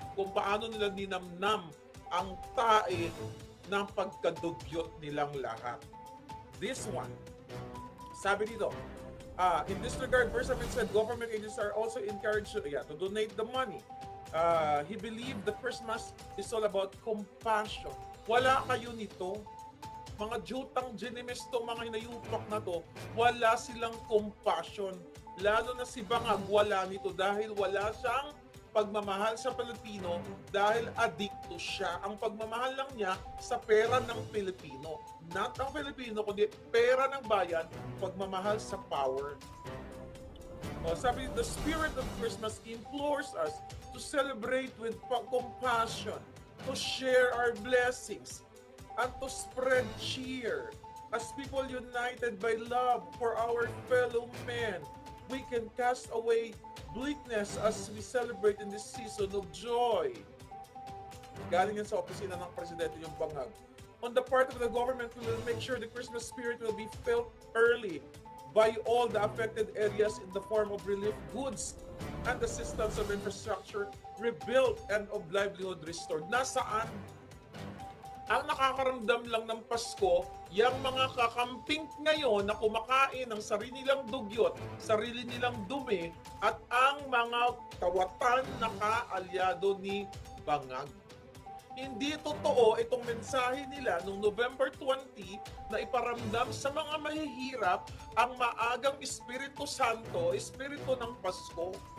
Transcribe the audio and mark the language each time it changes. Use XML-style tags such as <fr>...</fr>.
<tl>Kung paano nila ninamnam ang tae ng pagkadugyot nilang lahat.</tl> <en>This one,</en> <tl>sabi dito,</tl> <en>in this regard, Bersamin said government agencies are also encouraged to donate the money. He believed the Christmas is all about compassion.</en> <tl>Wala kayo nito. Mga jutang genimes to, mga inayupak na to, wala silang compassion. Lalo na si Bangag, wala nito dahil wala siyang pagmamahal sa Pilipino dahil adikto siya. Ang pagmamahal lang niya sa pera ng Pilipino. Not ang Pilipino, kundi pera ng bayan, pagmamahal sa power. Sabi,</tl> <en>the spirit of Christmas implores us to celebrate with compassion, to share our blessings, and to spread cheer. As people united by love for our fellow men, we can cast away bleakness as we celebrate in this season of joy.</en> <tl>Galing yan sa opisina ng Presidente yung Bangag.</tl> <en>On the part of the government, we will make sure the Christmas spirit will be felt early by all the affected areas in the form of relief goods and assistance of infrastructure rebuilt and of livelihood restored.</en> <tl>Nasaan? Ang nakakaramdam lang ng Pasko, yung mga kakamping ngayon na kumakain ng sarili nilang dugyot, sarili nilang dumi, at ang mga kawatan na kaalyado ni Bangag. Hindi totoo itong mensahe nila noong November 20 na iparamdam sa mga mahihirap ang maagang Espiritu Santo, Espiritu ng Pasko.</tl>